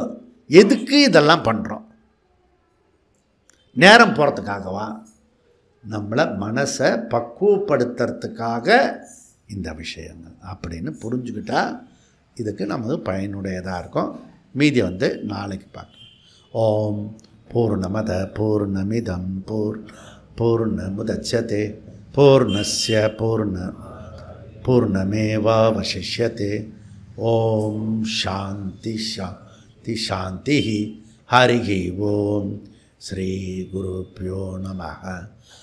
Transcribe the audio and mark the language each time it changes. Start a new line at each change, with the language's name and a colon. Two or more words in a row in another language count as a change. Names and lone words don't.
Tamil: எதுக்கு இதெல்லாம் பண்ணுறோம்? நேரம் போகிறதுக்காகவா? நம்மளை மனசை பக்குவப்படுத்துறதுக்காக இந்த விஷயங்கள் அப்படின்னு புரிஞ்சுக்கிட்டா இதுக்கு நமக்கு பயனுடையதாக இருக்கும். மீதி வந்து நாளைக்கு பார்க்கலாம்.
Sanskrit: ॐ पूर्णमदः पूर्णमिदं पूर्णमुदच्यते पूर्णस्य पूर्णमेवावशिष्यते. ॐ शान्तिः शान्तिः शान्तिः. हरिः ॐ। श्री गुरुभ्यो नमः.